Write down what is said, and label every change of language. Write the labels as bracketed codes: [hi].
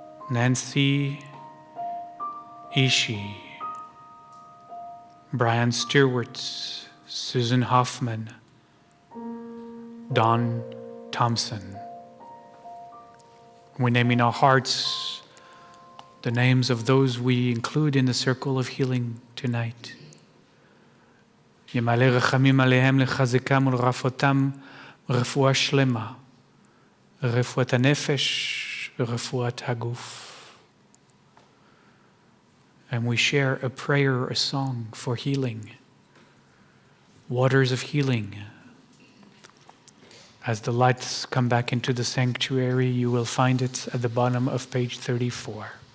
[en] Nancy Ishii, Brian Stewart, Susan Hoffman, Don Thompson. We name in our hearts the names of those we include in the circle of healing tonight. [he] ימלא רחמים עליהם לחזקם ולרפאותם רפואה שלמה, רפואת הנפש ורפואת הגוף. [en] And we share a prayer, a song for healing, waters of healing. As the lights come back into the sanctuary, you will find it at the bottom of page 34.